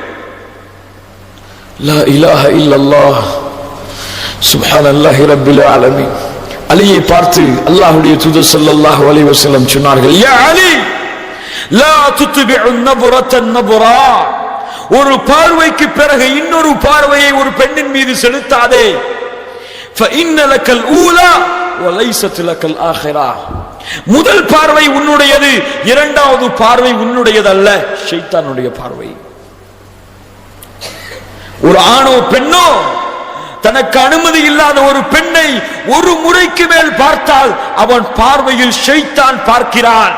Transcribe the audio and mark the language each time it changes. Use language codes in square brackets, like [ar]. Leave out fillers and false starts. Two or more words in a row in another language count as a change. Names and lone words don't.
[ar] لا إله إلا الله سبحان الله رب العالمين. [ta] அலியை பார்த்து அல்லாஹ்வுடைய தூதர் [ar] صلى الله عليه وسلم [ta] சொன்னார்கள், [ar] يا علي لا تتبع النظرة النظرة. [ta] ஒரு பார்வைக்கு பிறகு இன்னொரு பார்வையை ஒரு பெண்ணின் மீது செலுத்தாதே. [ar] فإن لك الأولى وليست لك الآخرة. [ta] முதல் பார்வை உன்னுடையது, இரண்டாவது பார்வை உன்னுடையது அல்ல, ஷைத்தானுடைய பார்வை. ஒரு ஆணோ பெண்ணோ தனக்கு அனுமதி இல்லாத ஒரு பெண்ணை ஒரு முறைக்கு மேல் பார்த்தால் அவன் பார்வையில் ஷைத்தான் பார்க்கிறான்.